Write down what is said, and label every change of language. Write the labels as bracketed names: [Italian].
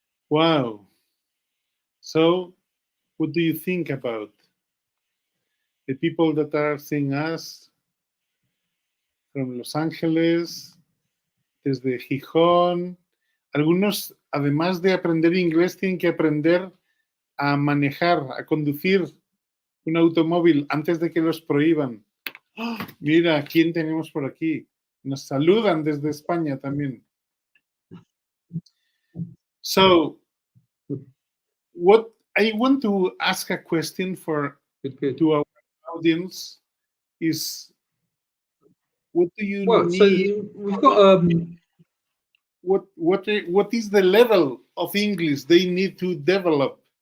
[English] Wow. So, what do you think about the people that are seeing us from Los Ángeles, [Spanish] desde Gijón? Algunos, además de aprender inglés, tienen que aprender a manejar, a conducir un automóvil antes de que los prohíban. ¡Oh! Mira, ¿quién tenemos por aquí? Nos saludan desde España también. [English] So, what I want to ask a question to our audience is, what do you need? So we've got what is the level of English they need to develop?